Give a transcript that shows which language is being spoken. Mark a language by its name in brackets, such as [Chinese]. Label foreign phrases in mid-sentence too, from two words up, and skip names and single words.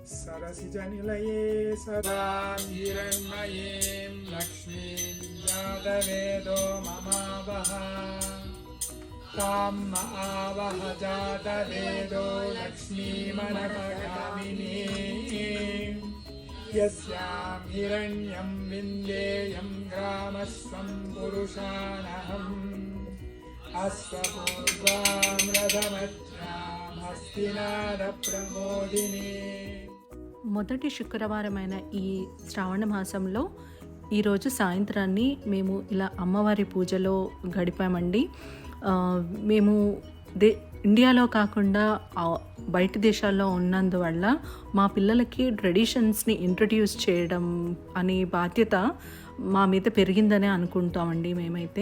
[Sanskrit] सरसिजनिलये सदा हिरण्मयीं लक्ष्मीं जातवेदो ममावह ताम् आवह जातवेदो लक्ष्मीमनपगामिनीं यस्यां हिरण्यं विन्देयं ग्रामस्वं पुरुषाणहम् अश्वपूर्वां रथमध्यां हस्तिनादप्रमोदिनी. [Telugu] మొదటి శుక్రవారమైన ఈ శ్రావణ మాసంలో ఈరోజు సాయంత్రాన్ని మేము ఇలా అమ్మవారి పూజలో గడిపామండి. మేము ఇండియాలో కాకుండా బయట దేశాల్లో ఉన్నందువల్ల మా పిల్లలకి [English] traditionsని introduce [Telugu] చేయడం అనే బాధ్యత మా మీద పెరిగిందనే అనుకుంటామండి మేమైతే.